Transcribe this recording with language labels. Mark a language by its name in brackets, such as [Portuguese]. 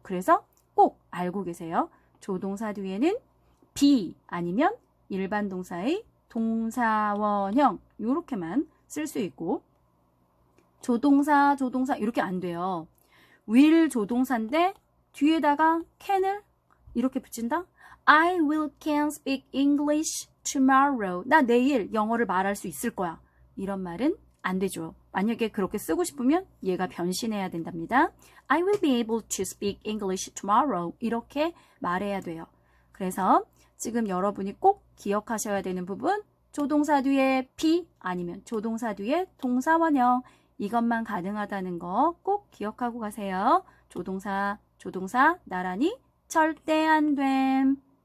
[Korean] 그래서 꼭 알고 계세요. 조동사 뒤에는 be 아니면 일반 동사의 동사 원형 이렇게만 쓸 수 있고 조동사 이렇게 안 돼요. will 조동사인데 뒤에다가 can을 이렇게 붙인다? [English] I can speak English tomorrow. [Korean] 나 내일 영어를 말할 수 있을 거야. 이런 말은 안 되죠. 만약에 그렇게 쓰고 싶으면 얘가 변신해야 된답니다. [English] I will be able to speak English tomorrow. [Korean] 이렇게 말해야 돼요. 그래서 지금 여러분이 꼭 기억하셔야 되는 부분 조동사 뒤에 be 아니면 조동사 뒤에 동사 원형 이것만 가능하다는 거 꼭 기억하고 가세요. 조동사 나란히 절대 안 됨.